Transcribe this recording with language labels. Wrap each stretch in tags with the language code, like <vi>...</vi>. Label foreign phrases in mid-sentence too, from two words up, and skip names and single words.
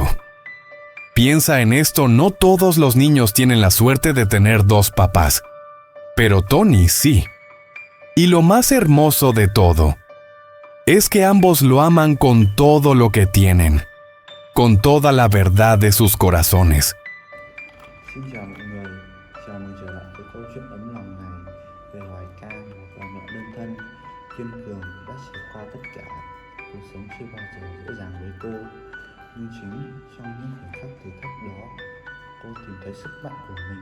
<es>Piensa en esto, no todos los niños tienen la suerte de tener 2 papás, pero Tony sí. Y lo más hermoso de todo es que ambos lo aman con todo lo que tienen, con toda la verdad de sus corazones.</es> <vi>Xin chào mọi người, chào mừng trở lại với câu chuyện ấm lòng này về loài cam, một bà mẹ đơn thân, kiên cường đã trải qua tất cả. Cuộc sống chưa bao giờ dễ dàng với cô, nhưng chính trong những khoảnh khắc thử thách đó, cô tìm thấy sức mạnh của mình.</vi>